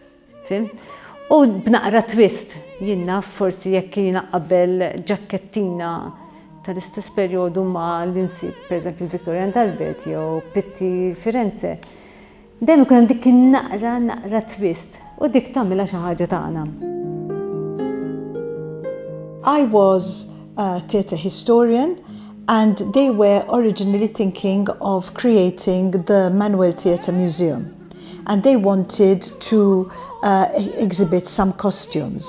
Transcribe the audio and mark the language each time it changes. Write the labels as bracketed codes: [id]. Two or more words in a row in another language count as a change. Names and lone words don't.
[mt] U b'naqra twist, jiena forsi jekk jiena qabel ġakkettina tal-istess perjodu ma l-insib pereżempju il-Victorian Albert jew Pitti Firenze. Dejjem ikun hemm dik naqra twist u dik tagħmilha xi ħaġa tagħna. [en] I was a theatre historian, and they were originally thinking of creating the Manuel Theatre Museum, and they wanted to exhibit some costumes.